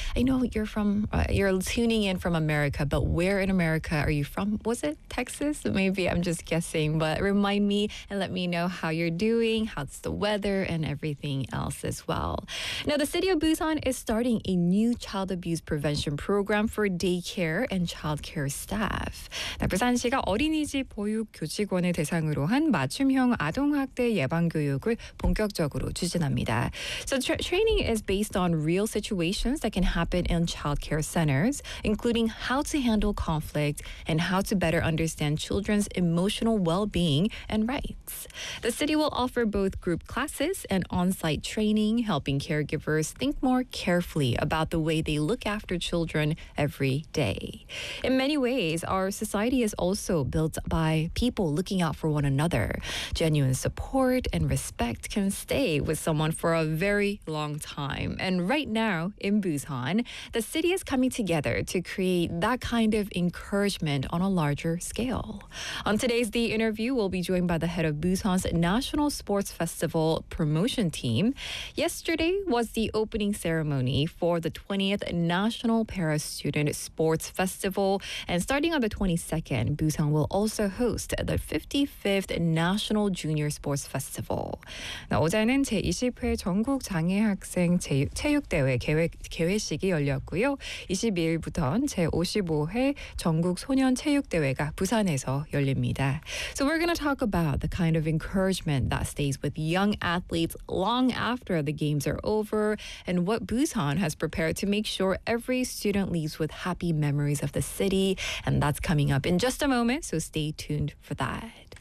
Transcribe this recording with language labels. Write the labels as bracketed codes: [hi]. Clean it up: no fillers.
[en] I know you're from, you're tuning in from America, but where in America are you from? Was it Texas? Maybe I'm just guessing. But remind me and let me know how you're doing, how's the weather, and everything else as well. Now, the city of Busan is starting a new child abuse prevention program for daycare and childcare staff. [ko] 부산시가 어린이집 보육 교직원을 대상으로 한 맞춤형 아동학대 예방 교육을 본격적으로 추진합니다. [en] So training is based on real situations that can happen in childcare centers, including how to handle conflict and how to better understand children's emotional well-being and rights. The city will offer both group classes and on-site training, helping caregivers think more carefully about the way they look after children every day. In many ways, our society is also built by people looking out for one another. Genuine support and respect can stay with someone for a very long time. And right now, in Busan, the city is coming together to create that kind of encouragement on a larger scale. On today's The Interview, you will be joined by the head of Busan's National Sports Festival promotion team. Yesterday was the opening ceremony for the 20th National Para Student Sports Festival. And starting on the 22nd, Busan will also host the 55th National Junior Sports Festival. [ko] 어제는 제20회 전국 장애학생 체육대회 개회식이 열렸고요. 22일부터는 제55회 전국 소년 체육대회가 부산에서 열립니다. [en] So we're going to talk about the kind of encouragement that stays with young athletes long after the games are over and what Busan has prepared to make sure every student leaves with happy memories of the city. And that's coming up in just a moment, so stay tuned for that.